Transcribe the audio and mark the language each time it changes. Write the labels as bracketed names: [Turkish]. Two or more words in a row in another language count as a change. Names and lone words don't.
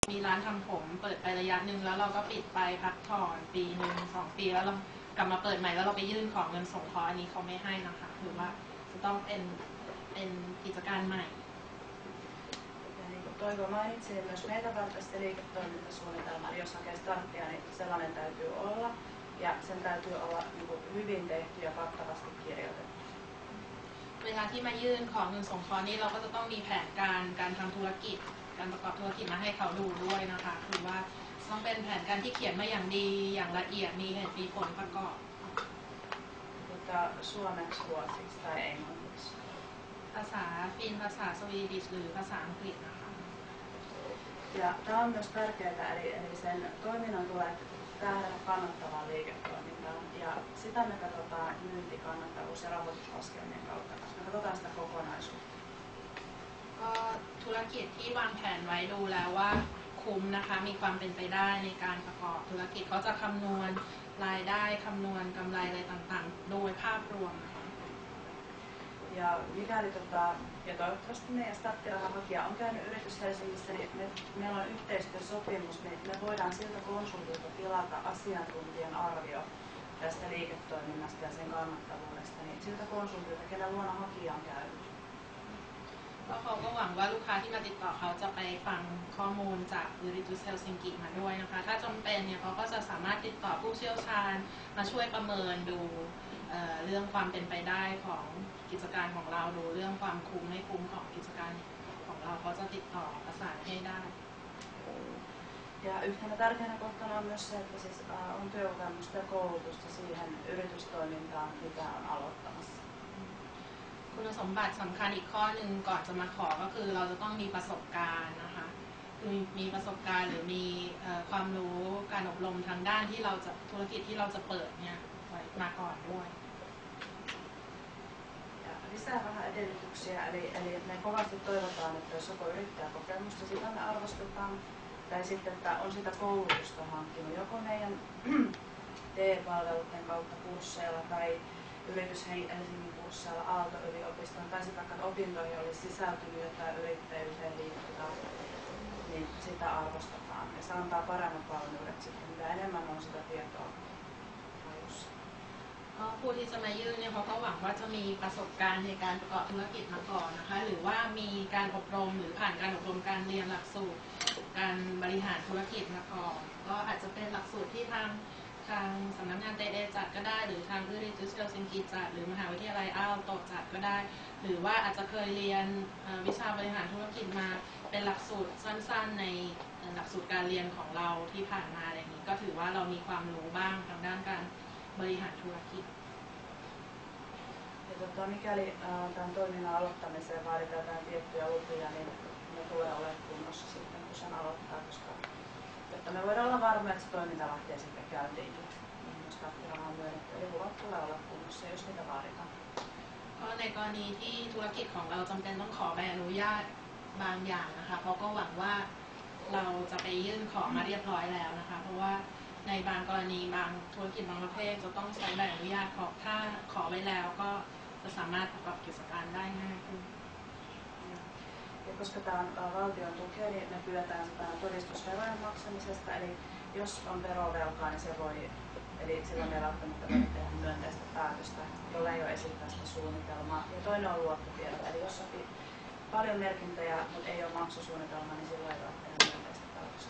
[Thai] มีร้านทำผมเปิดไประยะหนึ่งแล้วเราก็ปิดไปพักผ่อนปีหนึ่ง2 ปีแล้วเรากลับมาเปิดใหม่แล้วเราไปยื่นขอเงินสงเคราะห์อันนี้เขาไม่ให้นะคะหรือว่าจะต้องเป็นกิจการใหม่ [Finnish] Toivo mainitsi myös meitä varten liiketoimintasuunnitelman, jos hakee starttia, niin sellainen täytyy olla ja sen täytyy olla hyvin tehty ja kattavasti kirjoitettu. [Thai] เวลาที่มายื่นขอเงินสงเคราะห์นี้เราก็จะต้องมีแผนการทำธุรกิจการประกอบธุรกิจมาให้เขาดูด้วยนะคะคือว่าต้องเป็นแผนการที่เขียนมาอย่างดีอย่างละเอียดมีเหตุมีผลประกอบ [Finnish] Suomeksi, ruotsiksi tai englanniksi. [Thai] ภาษาฟินภาษาสวีดิชหรือภาษาอังกฤษนะคะ [Finnish] Ja tämä on myös tärkeää, eli sen toiminnan tulee tähdätä kannattavaan liiketoimintaan ja sitä me katsotaan myyntikannattavuus- ja rahoituslaskelmien kautta, koska me katsotaan sitä kokonaisuutta. [Thai] ก็ธุรกิจที่วางแผนไว้ดูแล้วว่าคุ้มนะคะมีความเป็นไปได้ในการประกอบธุรกิจเขาจะคำนวณรายได้คำนวณกำไรอะไรต่างๆโดยภาพรวมนะคะ [Finnish] Ja mikäli ja toivottavasti meidän starttirahan hakija on käynyt Yritys Helsingissä, niin meillä on yhteistyösopimus, niin me voidaan siltä konsultilta tilata asiantuntijan arvio tästä liiketoiminnasta ja sen kannattavuudesta, niin siltä konsultilta, kenen luona hakija on käynyt. [Thai] ก็เขาก็หวังว่าลูกค้าที่มาติดต่อเขาจะไปฟังข้อมูลจาก Yritys Helsinki มาด้วยนะคะถ้าจำเป็นเนี่ยเขาก็จะสามารถติดต่อผู้เชี่ยวชาญมาช่วยประเมินดูเรื่องความเป็นไปได้ของกิจการของเราดูเรื่องความคุ้มไม่คุ้มของกิจการของเราเขาจะติดต่อประสานให้ได้ [Finnish] Ja yhtenä tärkeänä kohtana on myös se, että siis on työkokemusta ja koulutusta siihen yritystoimintaan, mitä on aloittamassa. [Thai] คุณสมบัติสำคัญอีกข้อหนึ่งก่อนจะมาขอก็คือเราจะต้องมีประสบการณ์นะคะคือมีประสบการณ์หรือมีความรู้การอบรมทางด้านที่เราจะธุรกิจที่เราจะเปิดเนี่ยมาก่อนด้วย [Finnish] Ja lisää vähän edellytyksiä, eli me kovasti toivotaan, että jos joko yrittäjäkokemusta, sitä me arvostetaan, tai sitten, että on sitä koulutusta hankkinut joko meidän TE-palveluiden kautta kursseilla tai Yritys Helsingin kursseilla Aalto-yliopiston tai sitten vaikka opintoihin olisi sisältynyt jotain yrittäjyyteen liittyvää, niin sitä arvostetaan. Ja se antaa paremmat valmiudet sitten, mitä enemmän on sitä tietoa halussa. [Thai] ผู้ที่จะมายื่นเนี่ยเขาก็หวังว่าจะมีประสบการณ์ในการประกอบธุรกิจมาก่อนนะคะหรือว่ามีการอบรมหรือ ผ่านการอบรมการเรียนหลักสูตรการบริหารธุรกิจมาก่อนก็อาจจะเป็นหลักสูตรที่ทางสำนักงานเตเอจัดก็ได้หรือทาง Yritys Helsinki จัดหรือมหาวิทยาลัยอาลโตจัดก็ได้หรือว่าอาจจะเคยเรียนวิชาบริหารธุรกิจมาเป็นหลักสูตรสั้นๆในหลักสูตรการเรียนของเราที่ผ่านมาอะไรอย่างนี้ก็ถือว่าเรามีความรู้บ้างทางด้านการบริหารธุรกิจ [Finnish] Mikäli tämän toiminnan aloittamiseen vaaditaan jotain tiettyjä lupia, niin ne tulee olemaan kunnossa sitten, kun sen aloittaa, koska jotta me voidaan olla varmoja, että se toiminta lähtee sitten käyntiin, niin starttiraha on myönnetty, eli luvat tulee olla kunnossa, jos niitä vaaditaan. [Thai] ก็ในกรณีที่ธุรกิจของเราจำเป็นต้องขอใบอนุญาตบางอย่างนะคะเพราะก็หวังว่าเราจะไปยื่นขอมาเรียบร้อยแล้วนะคะเพราะว่าในบางกรณีบางธุรกิจบางประเภทจะต้องใช้ใบอนุญาตถ้าขอไว้แล้วก็จะสามารถประกอบกิจการได้ง่ายขึ้น [Finnish] Ja koska tämä on valtion tukea, niin me pyydetään todistusverojen maksamisesta, eli jos on verovelkaa, niin se voi, eli silloin ei välttämättä voi tehdä myönteistä päätöstä, jolla ei ole esittää sitä suunnitelmaa. Ja toinen on luottotiedot, eli jos on paljon merkintöjä, mutta ei ole maksusuunnitelmaa, niin silloin ei voi tehdä myönteistä päätöstä.